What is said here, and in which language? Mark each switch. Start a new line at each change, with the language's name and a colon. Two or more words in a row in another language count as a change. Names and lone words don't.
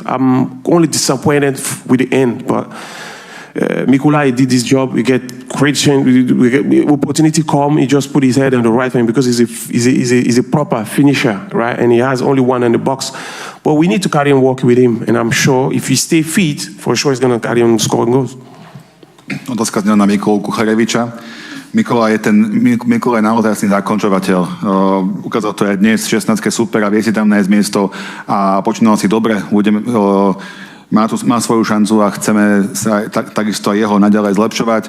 English: I'm only disappointed with the end, but Mikulai did his job. We get great chance. We get opportunity come. He just put his head on the right thing because he's a proper finisher, right? And he has only one in the box. But we need to carry on working with him. And I'm sure if he stay fit, for sure he's going to carry on scoring goals.
Slovak: Otázka znela na Mikolu Kuchareviča. Mikola je naozaj jasný zakončovateľ. Ukázal to aj dnes v 16. super a vie si tam nájsť miesto a počínal si dobre. Má svoju šancu a chceme sa takisto jeho naďalej zlepšovať.